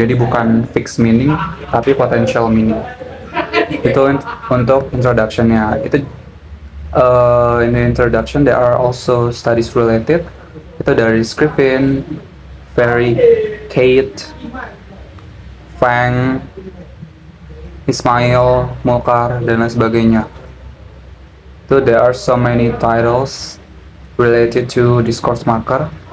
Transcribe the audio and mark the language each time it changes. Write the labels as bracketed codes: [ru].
[id] Jadi bukan [en] fixed meaning [id] tapi [en] potential meaning. [id] Itu untuk introductionnya. Itu [en] in the introduction there are also studies related. [id] Itu dari Scriven, Ferry, Kate, Fang, Ismail, Mulkar, dan lain sebagainya. [en] So there are so many titles related to discourse marker.